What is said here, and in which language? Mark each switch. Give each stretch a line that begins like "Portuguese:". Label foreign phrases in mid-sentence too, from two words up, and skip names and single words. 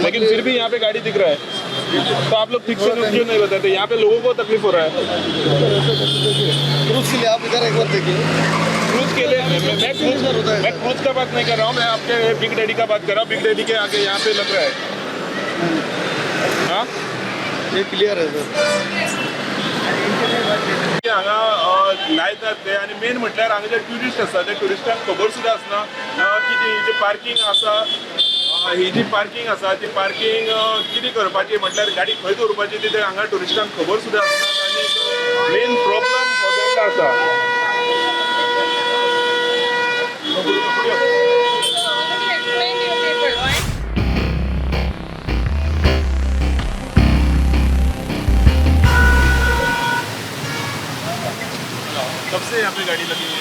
Hindi: लेकिन फिर भी यहाँ पे गाड़ी दिख रहा है, तो आप लोग ठीक से क्यों नहीं बताते? यहाँ पे लोगों को तकलीफ हो रहा है। क्रूज के लिए आप इधर एक बार देखिए। क्रूज के लिए मैं क्रूज का बात नहीं कर रहा हूँ, मैं आपके बिग डैडी का बात कर रहा हूँ। बिग डैडी के आगे यहाँ पे लग रहा है। हाँ, ये क्लियर है सर।
Konkani: हांगा लायतात ते आनी मेन म्हटल्यार हांगा जे ट्युरिस्ट आसता ते ट्युरिस्टांक खबर सुद्दां आसना की जी ही जी पार्किंग आसा, ही जी पार्किंग आसा ती पार्किंग कितें करपाची म्हटल्यार गाडी खंय दवरपाची ती हांगा ट्युरिस्टांक खबर सुद्दां आसना आनी
English: main problem
Konkani: हो जाल्लो आसा.
Hindi: कब से यहाँ पे गाड़ी लगी हुई है?